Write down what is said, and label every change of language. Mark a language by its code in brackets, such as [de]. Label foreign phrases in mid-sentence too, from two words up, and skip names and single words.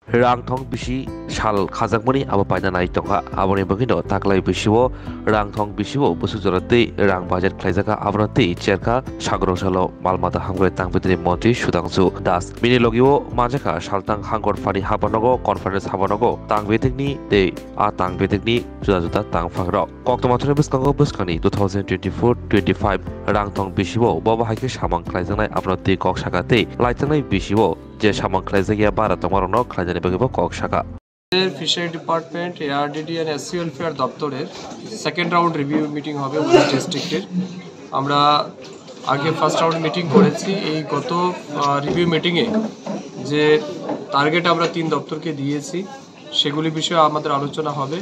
[trp] Rangthong bisi sal khajagmani abo paina nai tongha aboni bagino taklai bisio rangthong bisio busu jorate rang budget khlaijaka abonate cherka sagrosalo malmata hamgre tangpitri mantri Sudhanshu Das bini logio majaka saltang hangor fani habanogo conference habanogo tangbetekni de a tangbetekni juda tangphagro koktomathre biskango biskani 2024-25 rangthong bisio baba haike samang khlaijanai abonate kok sakate laitanai bisio যে সামাং খাইজাগিয়া বারা তোমারনো খাইজানি বাগিব কক শাখা [en] fishery department ARDD and SC welfare [bn] দপ্তরের [en] second round review meeting [bn] হবে উনিশ ডিস্ট্রিক্টের। আমরা আগে [en] first round meeting [bn] করেছি। এই গত [en] review meeting [bn] যে টার্গেট আমরা 3 দপ্তরকে দিয়েছি সেগুলি বিষয়ে আমাদের আলোচনা হবে।